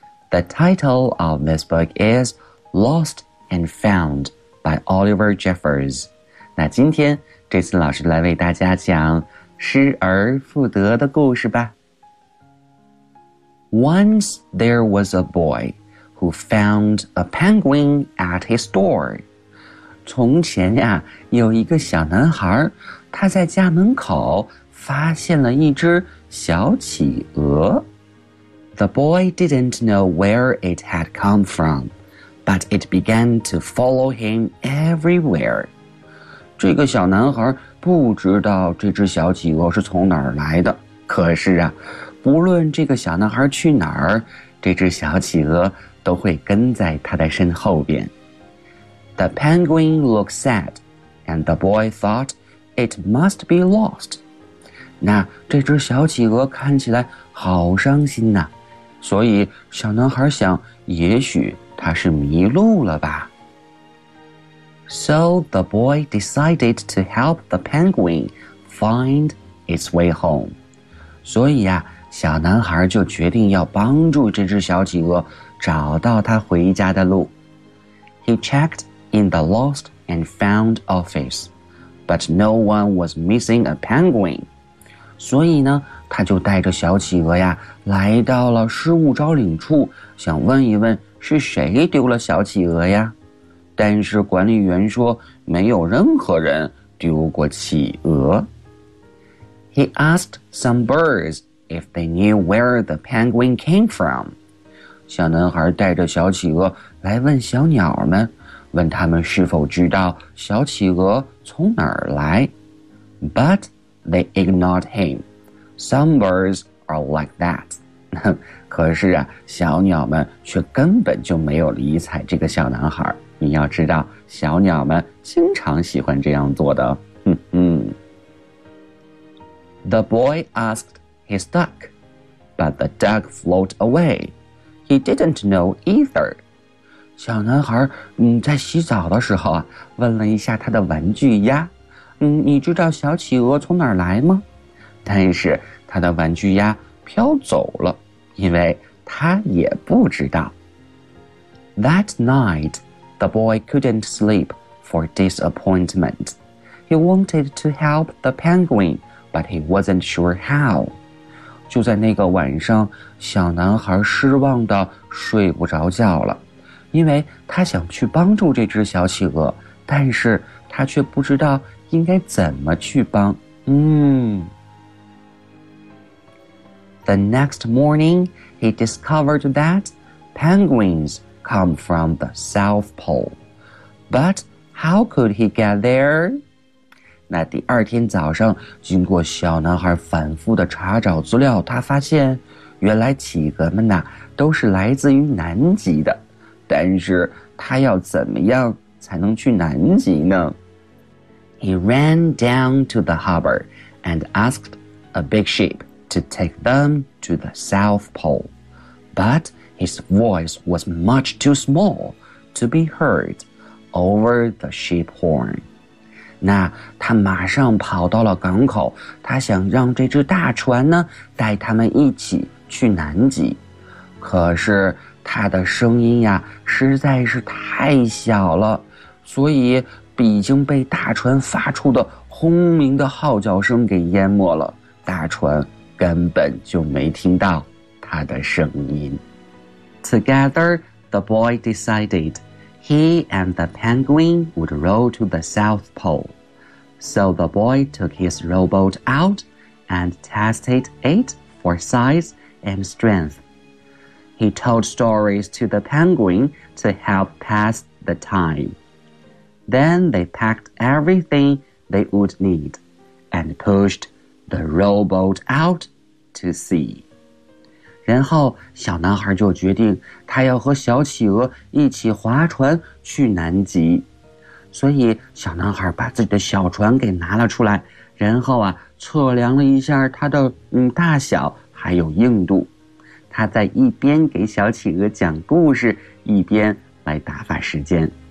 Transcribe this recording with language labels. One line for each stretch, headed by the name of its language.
English: The title of this book is Lost and Found by Oliver Jeffers.
Chinese: 那今天这次老师来为大家讲失而复得的故事吧。
English: Once there was a boy who found a penguin at his door.
Chinese: 从前呀，有一个小男孩，他在家门口发现了一只小企鹅。
English: The boy didn't know where it had come from, but it began to follow him everywhere.
Chinese: 这个小男孩不知道这只小企鹅是从哪儿来的，可是啊，不论这个小男孩去哪儿，这只小企鹅都会跟在他的身后边。
English: The penguin looked sad, and the boy thought it must be lost.
Chinese: 那这只小企鹅看起来好伤心呐，所以小男孩想，也许它是迷路了吧。
English: So the boy decided to help the penguin find its way home.
Chinese: 所以呀，小男孩就决定要帮助这只小企鹅找到它回家的路。
English: He checked in the lost and found office, but no one was missing a penguin.
Chinese: 所以呢，他就带着小企鹅呀，来到了失物招领处，想问一问是谁丢了小企鹅呀。但是管理员说，没有任何人丢过企鹅。
English: He asked some birds if they knew where the penguin came from.
Chinese: 小男孩带着小企鹅来问小鸟们，问他们是否知道小企鹅从哪儿来。
English: But they ignored him. Some birds are like that.
Chinese: 可是啊，小鸟们却根本就没有理睬这个小男孩。你要知道，小鸟们经常喜欢这样做的。
English: The boy asked his duck, but the duck floated away. He didn't know either.
Chinese: 小男孩在洗澡的时候问了一下他的玩具鸭，你知道小企鹅从哪儿来吗？但是他的玩具鸭飘走了，因为他也不知道。
English: That night, the boy couldn't sleep for disappointment. He wanted to help the penguin. But he wasn't sure how.
Chinese: 就在那个晚上，小男孩失望地睡不着觉了，因为他想去帮助这只小企鹅，但是他却不知道应该怎么去帮。
English: The next morning, he discovered that penguins come from the South Pole. But how could he get there?
Chinese: 那第二天早上，经过小男孩反复的查找资料，他发现原来企鹅们呐都是来自于南极的，但是他要怎么样才能去南极呢？
English: He ran down to the harbor and asked a big ship to take them to the South Pole, but his voice was much too small to be heard over the ship horn.
Chinese: 那他马上跑到了港口，他想让这只大船呢带他们一起去南极，可是他的声音呀实在是太小了，所以已经被大船发出的轰鸣的号角声给淹没了，大船根本就没听到他的声音。
English: Together, the boy decided he and the penguin would row to the South Pole. So the boy took his rowboat out and tested it for size and strength. He told stories to the penguin to help pass the time. Then they packed everything they would need and pushed the rowboat out to sea.
Chinese: 然后小男孩就决定他要和小企鹅一起划船去南极。所以小男孩把自己的小船给拿了出来，然后啊测量了一下它的大小还有硬度，他在一边给小企鹅讲故事，一边来打发时间。